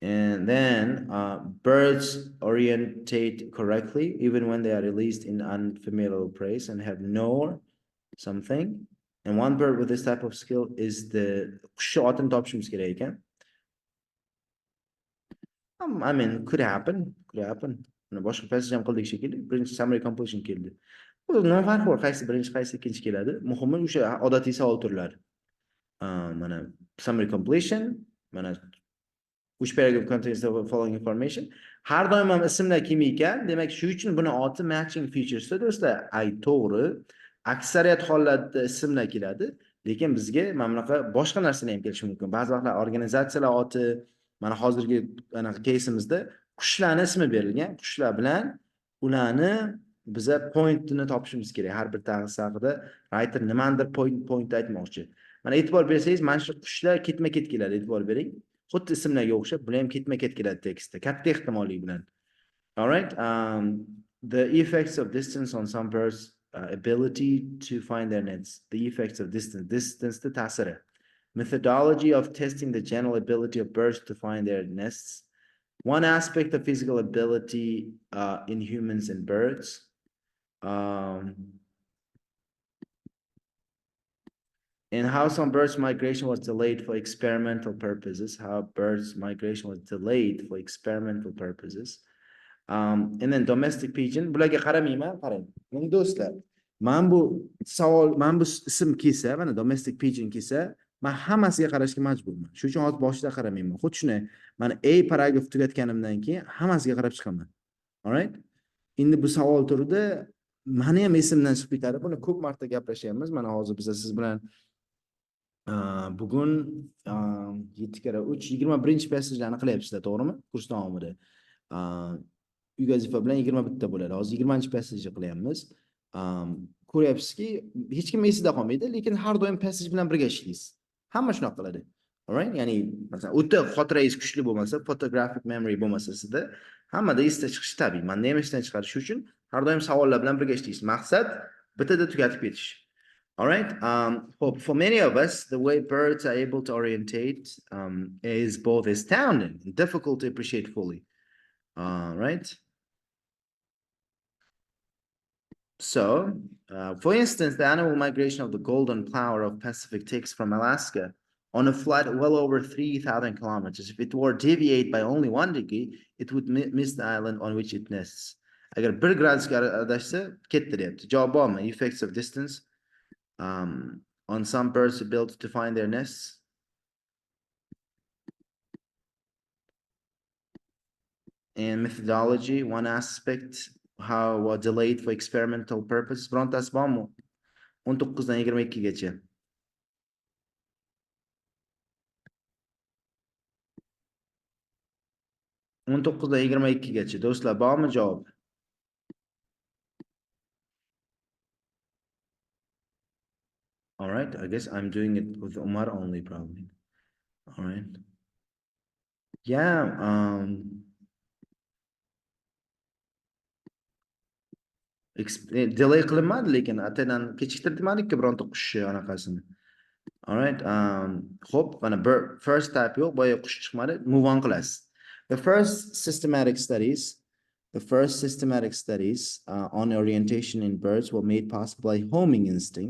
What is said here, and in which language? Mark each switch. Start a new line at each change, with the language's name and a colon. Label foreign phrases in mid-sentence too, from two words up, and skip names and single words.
English: And then birds orientate correctly even when they are released in unfamiliar place and have no something. And one bird with this type of skill is the short and topshim skill. I mean, could happen.
Uzbek: Boshqa passage ham qildik shekilli. Birinchi
English: summary completion
Uzbek: keldi. Nima farqi bor? Qaysi birinchi, qaysi ikkinchi keladi? Muhimi o'sha odatiy savol turlari. Mana
English: summary completion,
Uzbek: mana
English: which paragraph contains the following information.
Uzbek: Har doim ham ismlar kim ekan? Demak, shu uchun buni oti
English: matching features
Uzbek: do'stlar. Ay to'g'ri. Aksariyat hollarda ismlar keladi, lekin bizga mana bunaqa boshqa narsalar ham kelishi mumkin. Ba'zi vaqtlar organizatsiyalar oti, mana hozirgi anaqa caseimizda qushlarning ismi berilgan. Qushlar bilan ularni biza pointini topishimiz kerak. Har bir tag'isi haqida writer nimandir point aytmoqchi. Mana e'tibor bersangiz, mana shu qushlar ketma-ket keladi, e'tibor bering. Xuddi ismlarga o'xshab, bular ham ketma-ket keladi tekstda. Katta ehtimollik bilan.
English: All right. The effects of distance on some birds ability to find their nets. The effects of distance the ta'siri. Methodology of testing the general ability of birds to find their nests. One aspect of physical ability in humans and birds. And how some birds' migration was delayed for experimental purposes. How birds' migration was delayed for experimental purposes. And then domestic pigeon.
Uzbek: Bularga qaramayman, qarang. Meni do'stlar, men bu savol, men bu ism kelsa, mana
English: domestic pigeon
Uzbek: kelsa, men hammasiga qarashga majburman. Shuning uchun hozir boshida qaramayman. Xuddi shunday, mana A paragraf tugatganimdan keyin hammasiga qarab chiqaman.
English: All right?
Uzbek: Endi bu savol turida meni ham esimdan chiqib ketadi. Buni ko'p marta gaplashamiz. Mana hozir biz siz bilan bugun 7x3 21-passajlarni qilyapsizlar, to'g'rimi? Kurs davomida. Uy vazifa bilan 21 ta bo'ladi. Hozir 20-passajni qilyapmiz. Ko'ryapsizki, hech kim esida qolmaydi, lekin har doim passage bilan birga ishlaysiz. Hamma shunaqa qiladi.
English: All right?
Uzbek: Ya'ni, masalan, o'ta xotirangiz kuchli bo'lmasa,
English: photographic memory
Uzbek: bo'lmasa sizda, hammada esda chiqishi tabiiy. Menda ham esdan chiqarish uchun har doim savollar bilan birga ishlaysiz. Maqsad bittada tugatib ketish.
English: All right. For many of us, the way birds are able to orientate is both astounding and difficult to appreciate fully. Right. So, for instance, the annual migration of the golden plover of Pacific ticks from Alaska on a flight well over 3,000 kilometers. If it were deviate by only 1 degree, it would miss the island on which it nests.
Uzbek: Agar 1 gradusga adashsa, ketdi deyapti. Javob bormi?
English: Effects of distance on some birds ability to find their nests. And methodology, one aspect, how delayed for experimental purposes.
Uzbek: Birontasi bormi? 19 dan 22 gacha. Dan 22 gacha. Do'stlar, bormi javob?
English: All right, I guess I'm doing it with Umar only probably. All right.
Uzbek: Yeah, delay qilinmadi, lekin atadan kechiktirmadik-ku bironta qushni anaqasini.
English: All right.
Uzbek: Xo'p, mana
English: first type
Uzbek: yo'q, boya qush chiqmadi.
English: Move on
Uzbek: qilasiz.
English: The first systematic studies on orientation in birds were made possible by homing instinct.